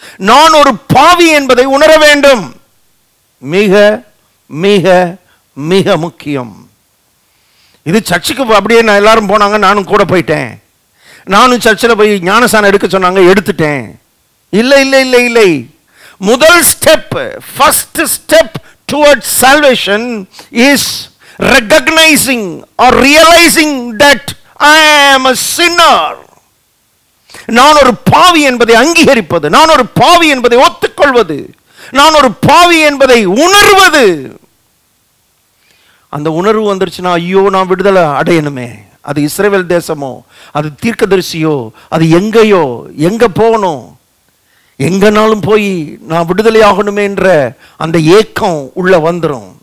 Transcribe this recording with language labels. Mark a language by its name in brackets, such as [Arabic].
[Tamil] நான் ஒரு பாவி என்பதை உணர வேண்டும். மிக மிக மிக முக்கியம். இது சர்ச்சுக்கு அப்படியே நான் எல்லாரும் போனாங்க, நானும் கூட போயிட்டேன். நானும் சர்ச்சில் போய் ஞானசானம் எடுக்க சொன்னாங்க, எடுத்துட்டேன். இல்லை இல்லை இல்லை இல்லை. முதல் [English] Step, first step towards salvation is recognizing or realizing that I am a sinner. [Tamil] நான் ஒரு பாவி என்பதை அங்கீகரிப்பது, நான் ஒரு பாவி என்பதை ஒத்துக்கொள்வது, நான் ஒரு பாவி என்பதை உணர்வது. அந்த உணர்வு வந்துருச்சுன்னா, ஐயோ நான் விடுதலை அடையணுமே. அது இஸ்ரவேல் தேசமோ, அது தீர்க்கதரிசியோ, அது எங்கேயோ, எங்க போகணும், எங்கனாலும் போய் நான் விடுதலை ஆகணுமே என்ற அந்த ஏக்கம் உள்ள வந்துடும்.